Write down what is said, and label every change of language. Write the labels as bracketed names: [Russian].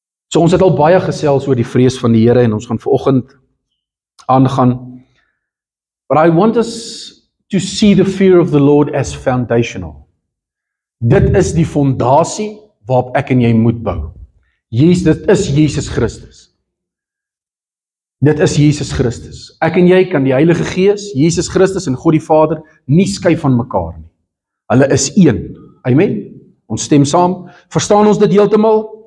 [Afrikaans] So ons het al baie gesels oor die vrees van die Here, en ons gaan vanoggend aangaan. [English] But I want us to see the fear of the Lord as foundational. [Afrikaans] Dit is die fondasie waarop ek en jy moet bou. Dit is Jesus Christus. Dit is Jesus Christus. Ek en jy kan die Heilige Gees, Jesus Christus en God die Vader nie skei van mekaar nie. Hulle is een. Amen. Ons stem saam. Verstaan ons dit heeltemal?